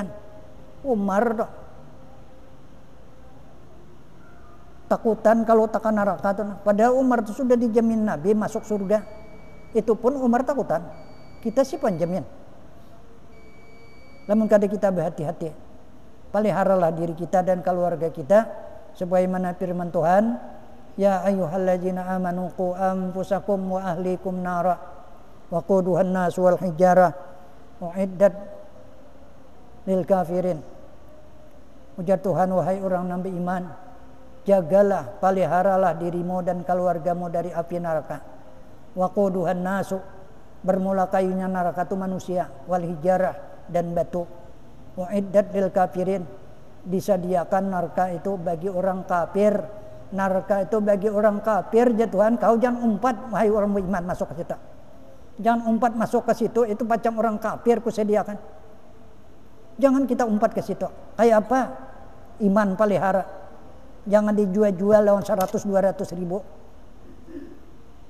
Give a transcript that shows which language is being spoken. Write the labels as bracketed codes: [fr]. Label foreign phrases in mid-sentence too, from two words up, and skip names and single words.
[bjn] Umar tuh takutan kalau takkan neraka tuh. Padahal Umar itu sudah dijamin Nabi masuk surga. Itu pun Umar takutan. Kita sih penjamin. Namun kada kita berhati-hati. Peliharalah diri kita dan keluarga kita sebagaimana firman Tuhan, [ar] يا أيها الذين آمنوا قوا أنفسكم وأهليكم نارا وقودها الناس والحجارة أعدت للكافرين. [bjn] Ujar Tuhan, wahai orang yang beriman, jagalah, peliharalah dirimu dan keluargamu dari api neraka. [ar] وقودها الناس, [bjn] bermula kayunya neraka itu manusia, [ar] والحجارة [bjn] dan batu. [ar] أعدت للكافرين, [bjn] disediakan neraka itu bagi orang kafir. Neraka itu bagi orang kafir. Ya Tuhan, kau jangan umpat wahai orang beriman masuk ke situ. Jangan umpat masuk ke situ, itu macam orang kafir ku sediakan. Jangan kita umpat ke situ. Kayak apa? Iman pelihara. Jangan dijual-jual lawan 100-200 ribu.